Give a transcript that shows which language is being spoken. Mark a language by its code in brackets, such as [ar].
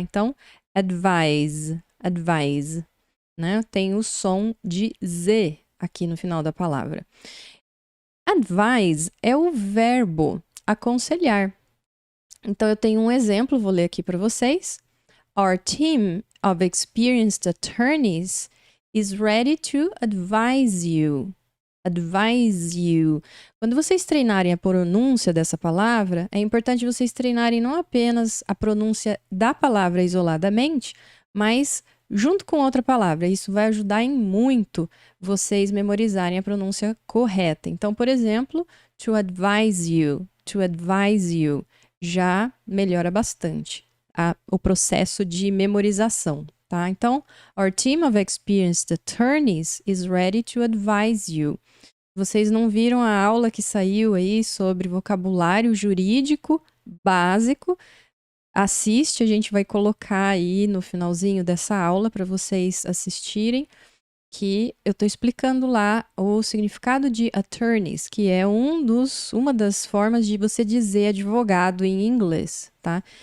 [pt] Então, advise, né? Tem o som de Z aqui no final da palavra. Advise é o verbo aconselhar. Então, eu tenho um exemplo, vou ler aqui para vocês. [en] Our team of experienced attorneys is ready to advise you. Advise you. [pt] Quando vocês treinarem a pronúncia dessa palavra, é importante vocês treinarem não apenas a pronúncia da palavra isoladamente, mas junto com outra palavra. Isso vai ajudar em muito vocês memorizarem a pronúncia correta. Então, por exemplo, [en] to advise you [pt] já melhora bastante o processo de memorização. Tá? [en] Então, our team of experienced attorneys is ready to advise you. [pt] Vocês não viram a aula que saiu aí sobre vocabulário jurídico básico? Assiste, a gente vai colocar aí no finalzinho dessa aula para vocês assistirem, que eu estou explicando lá o significado de attorneys, que é uma das formas de você dizer advogado em inglês, tá?